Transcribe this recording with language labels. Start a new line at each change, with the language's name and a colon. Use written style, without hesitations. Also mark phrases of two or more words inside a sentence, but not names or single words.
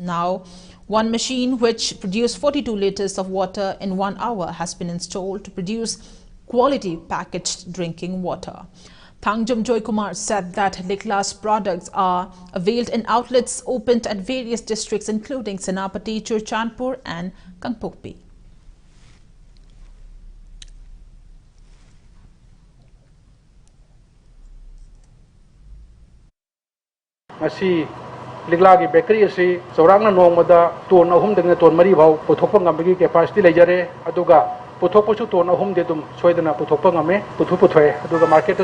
English: Now, one machine which produced 42 liters of water in 1 hour has been installed to produce quality packaged drinking water. THANGJAM Joy Kumar said that Lekla's products are availed in outlets opened at various districts including Senapati, Churchandpur and Kangpokpi.
Manipuri: Leklagi bakery asi saurangna nongmada ton ahum dengna ton mari bhau puthokpa ngambagi capacity lejare aduga puthokpasu ton ahum de dum soidana puthokpa ngame puthoi aduga market